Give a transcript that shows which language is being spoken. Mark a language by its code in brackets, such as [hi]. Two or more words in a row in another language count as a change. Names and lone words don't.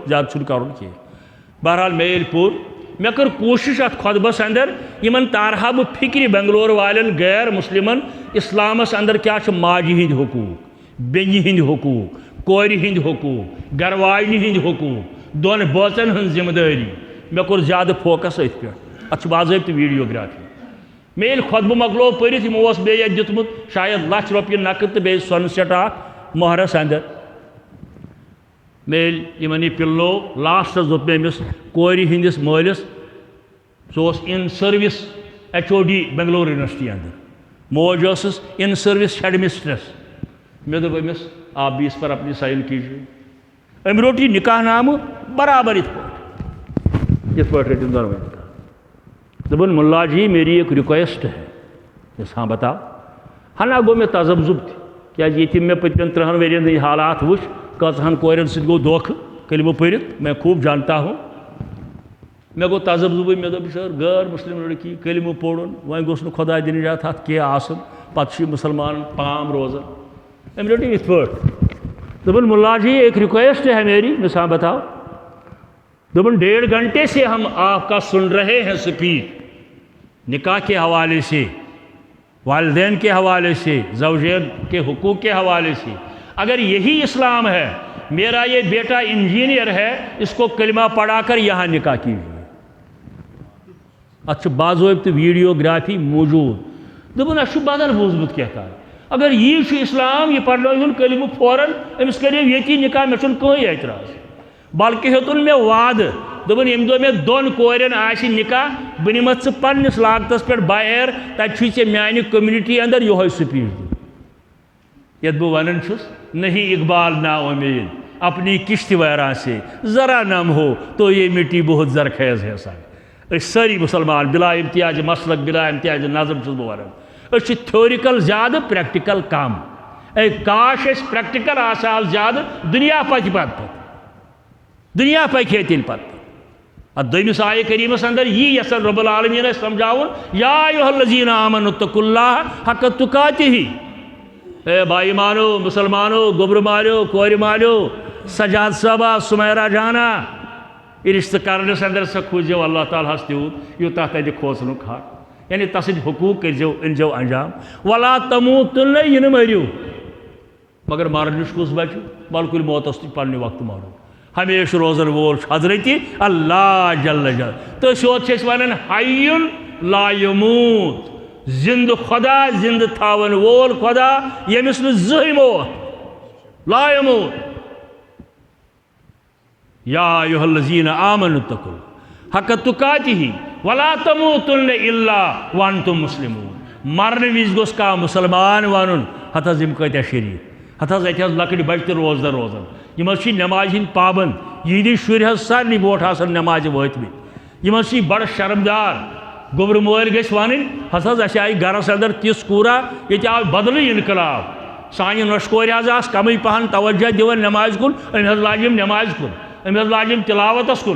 [ks] زیادٕ چھُنہٕ کرُن کینٛہہ بہرحال مے ییٚلہِ پوٚر مے کٔر کوٗشِش اتھ خطبس اندر یمن تارہا بہٕ فکرِ بنگلور والٮ۪ن غیر مسلمن اسلامس اندر کیاہ چھِ ماجہِ ہٕنٛدۍ حقوٗق بیٚنہِ ہٕنٛدۍ حقوٗق کورِ ہٕنٛدۍ حقوٗق گرواجنہِ ہٕنٛدۍ حقوٗق دۄن بٲژن ہٕنٛز ذمہٕ دٲری مے کوٚر زیادٕ فوکس أتھۍ پٮ۪ٹھ اتھ چھُ باضٲبطہٕ ویڈیوگرافی مے ییٚلہِ خطبہٕ مۄکلوو پٔرِتھ یِمو اوس بیٚیہِ اتھ دیُتمُت شاید لچھ رۄپیہِ نقد تہٕ بیٚیہِ سۄنہٕ سٮ۪ٹ اکھ مۄہرس اندر مے ییٚلہِ یِمن یہِ پِلو لاسٹس دوٚپ مےٚ أمِس کورِ ہٕنٛدِس مٲلِس سُہ اوس [en] in service [ks] HOD بنگلور یونیورسٹی اندر موج ٲسٕس [en] in service head mistress [ks] مے دوٚپ أمِس [ur] آپ بھی اس پر اپنی سائن کیجیے [ks] أمۍ روٚٹ یہِ نکاح نامہ برابر یِتھ پٲٹھۍ رٔٹِن دۄنوَے نکاح دوٚپُن مُلا جی [ur] میری ایک ریکویسٹ ہے [ks] یس [ur] ہاں بتاؤ [ks] ہنا گوٚو مےٚ تذبذب تہِ کیٛازِ ییٚتہِ مےٚ پٔتمٮ۪ن 3 ؤرین ہٕنٛدۍ حالات وٕچھ کۭژہن کورٮ۪ن سۭتۍ گوٚو دھوکہٕ کلمہٕ پٔرِتھ [ur] میں خوب جانتا ہوں [ks] مےٚ گوٚو تذبذبٕے مےٚ دوٚپ سر غٲر مسلم لڑکی کلمہٕ پوٚرُن وۄنۍ گوٚژھ نہٕ خۄداے دِنہٕ جات اتھ کینٛہہ آسُن پتہٕ چھُ یہِ مُسلمانن پام روزان أمۍ رٔٹ یِتھ پٲٹھۍ دوٚپُن مُلا جی [ur] ایک ریکویسٹ ہے میری [ks] مےٚ سا [ur] بتاؤ دوٚپُن 1.5 گھنٹے سے ہم آپ کا سن رہے ہیں سپیچ نکاح کے حوالے سے والدین کے حوالے سے زوجین کے حقوق کے حوالے سے اگر یہی اسلام ہے میرا یہ بیٹا انجینئر ہے اس کو کلمہ پڑھا کر یہاں نکاح کیجیے [ks] اتھ چھُ باضٲبطہٕ ویڈیوگرافی موجود دوٚپُن اَسہِ چھُ بدل بوٗزمُت کینٛہہ اگر یی چھُ اسلام یہ پرنٲیہُن کلمہٕ فوراً أمِس کٔرِو ییٚتی نکاح مےٚ چھُنہٕ کٕہٕنۍ اعتراض بلکہِ ہیوٚتُن مےٚ وعدٕ دوٚپُن ییٚمہِ دۄہ مےٚ 2 کورٮ۪ن آسہِ نکاح بہٕ نِمتھ ژٕ پننِس لاگتس پٮ۪ٹھ بہر تتہِ چھُے ژےٚ میانہِ کٔمنِٹی اندر یِہوٚے سپیچ دیُن یتھ بہٕ ونان چھُس [ur] نہیں اقبال نا امید اپنی کشتی ویراں سے ذرا نم ہو تو یہ مٹی بہت زرخیز ہے [ks] سا أسۍ سٲری مُسلمان بلا امتیاز مسلک بلا امتیاز نظم چھُس بہٕ ونان أسۍ چھِ تھیورِکل زیادٕ پریکٹیکل کم اے کاش أسۍ پریکٹیکل آسہٕ ہاو زیادٕ دُنیا پکہِ پتہٕ دُنیا پکہِ ہے تیٚلہِ پتہٕ اتھ دوٚیمِس آیہِ کریٖمس اندر یی یژھان رب العالمیٖن اَسہِ سمجھاوُن [ar] یا ایھا الذین آمنوا اتقوا اللہ حق تقاتہ [ks] اے بھائی مانو مسلمانو گوبر مالیو کورِ مالیو سجاد صٲبہ سمیرا جانا یہ رشتہ کرنس اندر سا کھوٗزیو اللہ تعالیٰ ہس تیوٗت یوٗتاہ تتہِ کھوژنُک حق یعنی تسٕنٛدۍ حقوٗق کٔرۍزیو أنۍزیو انجام [ar] ولا تموٗتُنَّ [ks] یہِ نہٕ مٔرِو مگر مرنٕچ کُس بچہِ بلکُل موتس تہِ پننہِ وقتہٕ مرُن ہمیشہ روزن وول حضرت اللہ جل جل تو سوت ونان [ar] حیٌ لا یموت [ks] زند خدا زند تھاون وول خدا یمس نہ موت [ar] لا یموت یا ایھا الذین آمنوا اتقوا حق تقاتہ ولا تموتن الا وانتم مسلمون [ks] مرن وز گوس کا مسلمان ون ہتھ یم کتیا شریف ہتھ ات لکٹ بچہ روزدر روزان یم نماز ہند پابند یہندی شر سارے بوٹ آسان نماز وتمت یم بڑ شرمدار گوبر مول گھس ون ہس آئی گرس اندر تس کورا یہ آو بدل انقلاب سانہ نش کور آس کمی پہن توجہ دان نماز کن ام لاجم نماز کن ام لاجم تلاوتس کن